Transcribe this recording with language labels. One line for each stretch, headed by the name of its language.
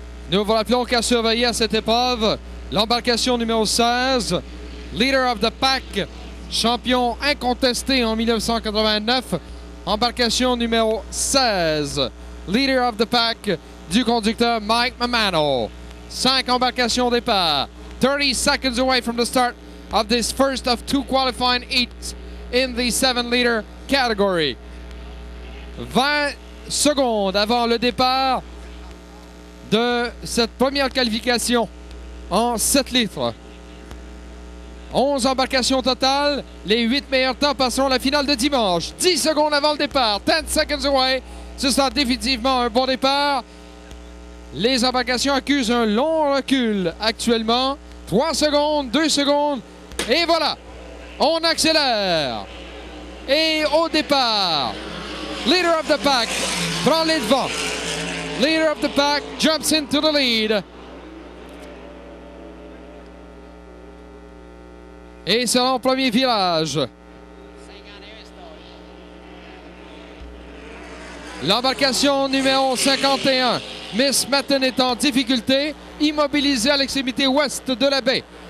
French: Nous vous rappelons qu'à surveiller à cette épreuve, l'embarcation numéro 16, Leader of the Pack, champion incontesté en 1989. Embarcation numéro 16, Leader of the Pack du conducteur Mike Mamano. 5 embarcations au départ.
English: 30 seconds away from the start of this first of 2 qualifying heats in the 7-liter category.
French: 20 secondes avant le départ de cette première qualification en 7 litres. 11 embarcations totales. Les 8 meilleurs temps passeront à la finale de dimanche. 10 secondes avant le départ.
English: 10 seconds away.
French: Ce sera définitivement un bon départ. Les embarcations accusent un long recul actuellement. 3 secondes, 2 secondes. Et voilà. On accélère. Et au départ, Leader of the Pack prend les devants.
English: Leader of the Pack jumps into the lead.
French: Et selon le premier virage. L'embarcation numéro 51, Miss Metten, est en difficulté, immobilisée à l'extrémité ouest de la baie.